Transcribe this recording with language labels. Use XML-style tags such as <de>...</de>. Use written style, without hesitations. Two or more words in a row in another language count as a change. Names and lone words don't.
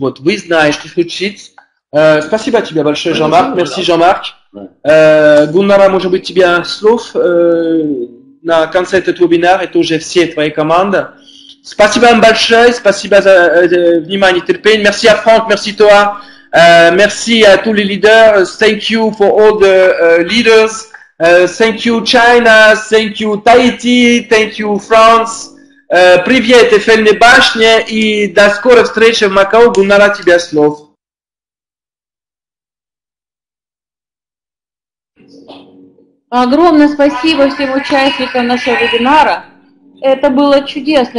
<ru>Вот, вы знаете, что случится. Спасибо тебе большое, Жан-Марк.</ru> <fr>Merci, Jean-Marc.</fr> <ru>Гуннара, может быть, тебе слов на конце этого вебинара, это уже все твоя команда. Спасибо вам большое, спасибо за внимание и терпение.</ru> <fr>Merci à Franck, merci toi, merci à tous les leaders.</fr> <en>Thank you for all the leaders. Thank you China, thank you Tahiti, thank you France.</en> <ru>Привет, Эфельной башне, и до скорой встречи в Макао. Гуннара, тебе слов. Огромное спасибо всем участникам нашего вебинара. Это было чудесно.</ru>